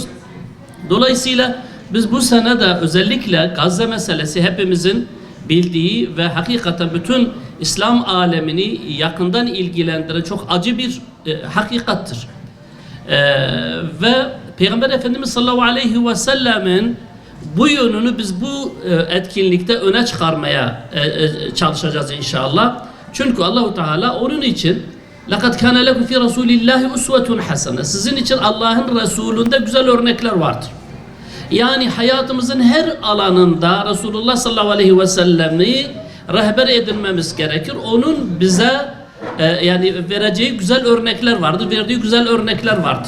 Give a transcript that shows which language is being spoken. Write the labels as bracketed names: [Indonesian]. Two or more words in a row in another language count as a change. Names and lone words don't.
[Turkish] Dolayısıyla biz bu sene de özellikle Gazze meselesi hepimizin bildiği ve hakikaten bütün İslam alemini yakından ilgilendiren çok acı bir hakikattir. Ve Peygamber Efendimiz [Arabic] صلى الله عليه وسلم [Turkish] bu yönünü biz bu etkinlikte öne çıkarmaya çalışacağız inşallah. Çünkü [Arabic] الله تعالى [Turkish] onun için [Arabic] لَقَدْ كَانَ لَكُمْ فِي رَسُولِ اللّٰهِ اُسْوَةٌ حَسَنَةٌ [Turkish] sizin için Allah'ın Resulü'nde güzel örnekler vardır. Yani hayatımızın her alanında Resulullah [Arabic] صلى الله عليه وسلم [Turkish] rehber edinmemiz gerekir. Onun bize yani vereceği güzel örnekler vardır, verdiği güzel örnekler vardır.